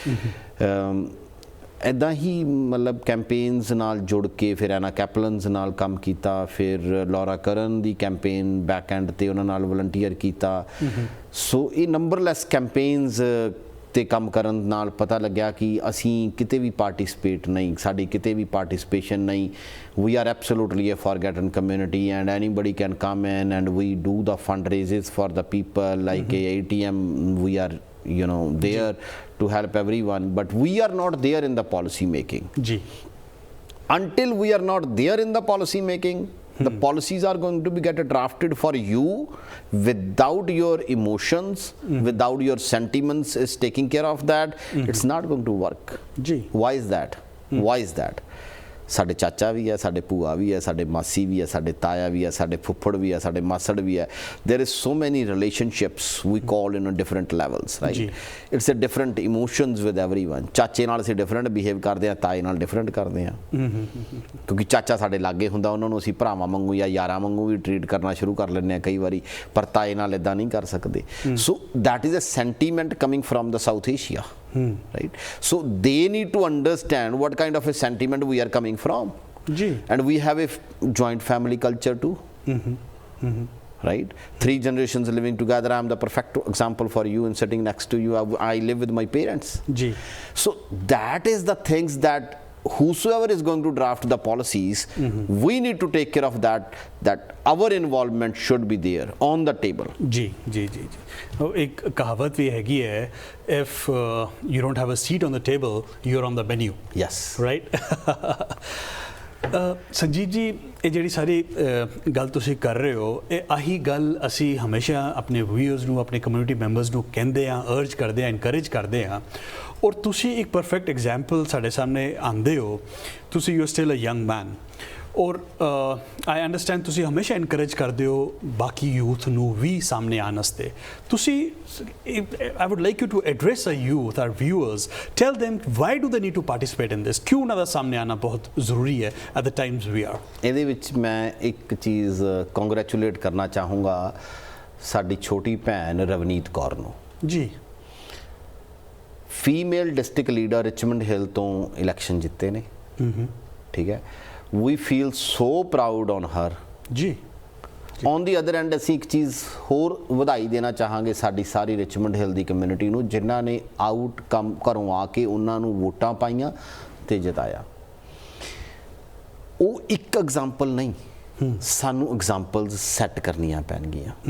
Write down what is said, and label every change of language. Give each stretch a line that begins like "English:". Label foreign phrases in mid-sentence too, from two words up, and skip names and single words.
Punjabi: ਇੱਦਾਂ ਹੀ ਮਤਲਬ ਕੈਂਪੇਨਸ ਨਾਲ ਜੁੜ ਕੇ ਫਿਰ ਐਨਾ ਕੈਪਲਨਸ ਨਾਲ ਕੰਮ ਕੀਤਾ, ਫਿਰ ਲੌਰਾ ਕਰਨ ਦੀ ਕੈਂਪੇਨ
English: back end
Punjabi: 'ਤੇ ਉਹਨਾਂ ਨਾਲ ਵਲੰਟੀਅਰ ਕੀਤਾ। ਸੋ ਇਹ ਨੰਬਰਲੈਸ ਕੈਂਪੇਨਸ 'ਤੇ ਕੰਮ ਕਰਨ ਨਾਲ ਪਤਾ ਲੱਗਿਆ ਕਿ ਅਸੀਂ ਕਿਤੇ ਵੀ ਪਾਰਟਿਸਿਪੇਟ ਨਹੀਂ, ਸਾਡੀ ਕਿਤੇ ਵੀ ਪਾਰਟਿਸਿਪੇਸ਼ਨ ਨਹੀਂ।
English: we are absolutely a forgotten community and anybody can come in and we do the fundraisers for the people like a ATM. We are there to help everyone, but we are not there in the policy making. जी. Until we are not there in the policy making, the policies are going to be get drafted for you without your emotions, without your sentiments is taking care of that. It's not going to work. जी. Why is that? Why is that?
Punjabi: ਸਾਡੇ ਚਾਚਾ ਵੀ ਹੈ, ਸਾਡੇ ਭੂਆ ਵੀ ਹੈ, ਸਾਡੇ ਮਾਸੀ ਵੀ ਹੈ, ਸਾਡੇ ਤਾਇਆ ਵੀ ਹੈ, ਸਾਡੇ ਫੁੱਫੜ ਵੀ ਹੈ, ਸਾਡੇ ਮਾਸੜ ਵੀ ਹੈ।
English: there is so many relationships we call in a different levels, right? it's a different emotions with everyone.
Punjabi: ਚਾਚੇ ਨਾਲ ਅਸੀਂ different behave ਕਰਦੇ ਹਾਂ, ਤਾਏ ਨਾਲ different ਕਰਦੇ ਹਾਂ, ਕਿਉਂਕਿ ਚਾਚਾ ਸਾਡੇ ਲਾਗੇ ਹੁੰਦਾ, ਉਹਨਾਂ ਨੂੰ ਅਸੀਂ ਭਰਾਵਾਂ ਵਾਂਗੂ ਜਾਂ ਯਾਰਾਂ ਵਾਂਗੂ ਵੀ ਟਰੀਟ ਕਰਨਾ ਸ਼ੁਰੂ ਕਰ ਲੈਂਦੇ ਹਾਂ ਕਈ ਵਾਰੀ, ਪਰ ਤਾਏ ਨਾਲ ਇੱਦਾਂ ਨਹੀਂ ਕਰ ਸਕਦੇ।
English: so that is a sentiment coming from the South Asia. Right, so they need to understand what kind of a sentiment we are coming from. Ji. And we have a joint family culture too. Right, 3 generations living together. I am the perfect example for you, and sitting next to you I live with my parents. Ji. So that is the things that whosoever is going to draft the policies, we need to take care of that our involvement should be there on the table.
Hindi: जी जी जी जी। एक कहावत भी हैगी है,
English: if you don't have a seat on the table, you're on the menu. Yes. Right?
Punjabi: ਸੰਜੀਵ ਜੀ, ਇਹ ਜਿਹੜੀ ਸਾਰੀ ਗੱਲ ਤੁਸੀਂ ਕਰ ਰਹੇ ਹੋ, ਇਹ ਆਹੀ ਗੱਲ ਅਸੀਂ ਹਮੇਸ਼ਾ ਆਪਣੇ ਵਿਊਅਰਸ ਨੂੰ, ਆਪਣੇ
English: community members
Punjabi: ਨੂੰ ਕਹਿੰਦੇ ਹਾਂ, ਅਰਜ ਕਰਦੇ ਹਾਂ, ਇਨਕਰੇਜ ਕਰਦੇ ਹਾਂ। ਔਰ ਤੁਸੀਂ ਇੱਕ
English: perfect example
Punjabi: ਸਾਡੇ ਸਾਹਮਣੇ ਆਉਂਦੇ ਹੋ। ਤੁਸੀਂ
English: you are still a young man,
Punjabi: ਔਰ
English: I understand
Punjabi: ਤੁਸੀਂ ਹਮੇਸ਼ਾ ਇਨਕਰੇਜ ਕਰਦੇ ਹੋ ਬਾਕੀ ਯੂਥ ਨੂੰ ਵੀ ਸਾਹਮਣੇ ਆਉਣ ਵਾਸਤੇ।
English: ਤੁਸੀਂ I would like you to address a youth, our viewers, tell them why do they need to participate in this?
Punjabi: ਕਿਉਂ ਉਹਨਾਂ ਦਾ ਸਾਹਮਣੇ ਆਉਣਾ ਬਹੁਤ ਜ਼ਰੂਰੀ ਹੈ
English: at the times we are?
Punjabi: ਇਹਦੇ ਵਿੱਚ ਮੈਂ ਇੱਕ ਚੀਜ਼ ਕੰਗ੍ਰੈਚੁਲੇਟ ਕਰਨਾ ਚਾਹੂੰਗਾ ਸਾਡੀ ਛੋਟੀ ਭੈਣ ਰਵਨੀਤ ਕੌਰ ਨੂੰ। ਜੀ।
English: female district leader
Punjabi: ਰਿਚਮੰਡ ਹਿੱਲ ਤੋਂ ਇਲੈਕਸ਼ਨ ਜਿੱਤੇ ਨੇ। ਠੀਕ ਹੈ,
English: we feel so proud on her.
Punjabi: ਜੀ।
English: on the other end
Punjabi: ਅਸੀਂ ਇੱਕ ਚੀਜ਼ ਹੋਰ ਵਧਾਈ ਦੇਣਾ ਚਾਹਾਂਗੇ ਸਾਡੀ ਸਾਰੀ ਰਿਚਮੰਡ ਹਿੱਲ ਦੀ ਕਮਿਊਨਿਟੀ ਨੂੰ, ਜਿਨ੍ਹਾਂ ਨੇ ਆਊਟਕਮ ਘਰੋਂ ਆ ਕੇ ਉਹਨਾਂ ਨੂੰ ਵੋਟਾਂ ਪਾਈਆਂ ਤੇ ਜਿਤਾਇਆ। ਉਹ ਇੱਕ ਐਗਜ਼ਾਮਪਲ ਨਹੀਂ, ਸਾਨੂੰ ਐਗਜ਼ਾਮਪਲਸ ਸੈੱਟ ਕਰਨੀਆਂ ਪੈਣਗੀਆਂ।